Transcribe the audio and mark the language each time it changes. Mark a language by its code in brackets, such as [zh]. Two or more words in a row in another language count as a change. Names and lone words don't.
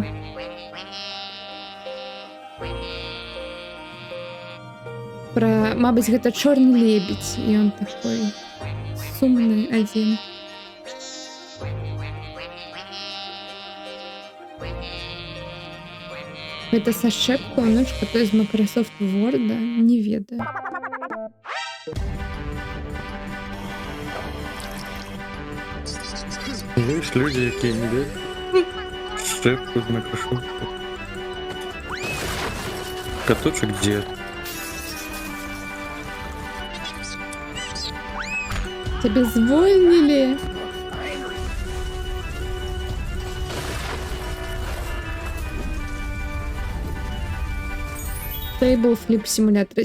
[be] Мабыць, гэта чорны лебедь, і ён такой сумны адзін. Гэта са шчэпкаю, ножка, то з Microsoft Word, не ведаю. [ru] Знаешь, люди, [be] якія не ведаюць шчэпку з Microsoft. [ru] Каточек дед. Тебя звольнили? Table Flip Simulator.